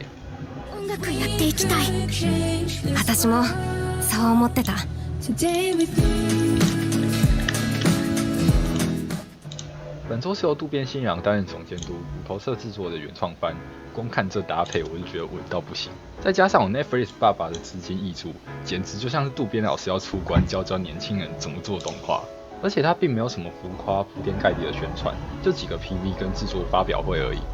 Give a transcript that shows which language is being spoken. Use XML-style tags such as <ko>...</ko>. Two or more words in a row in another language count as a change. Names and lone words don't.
<ja>音楽やっていきたい。私もそう思ってた。</ja> <zh>本作是由渡边信郎担任总监督，虎头社制作的原创番。光看这搭配，我就觉得稳到不行。再加上我 Netflix 爸爸的资金挹注，简直就像是渡边老师要出关教年轻人怎么做动画。而且它并没有什么浮夸、铺天盖地的宣传，就几个 PV 跟制作发表会而已。</zh>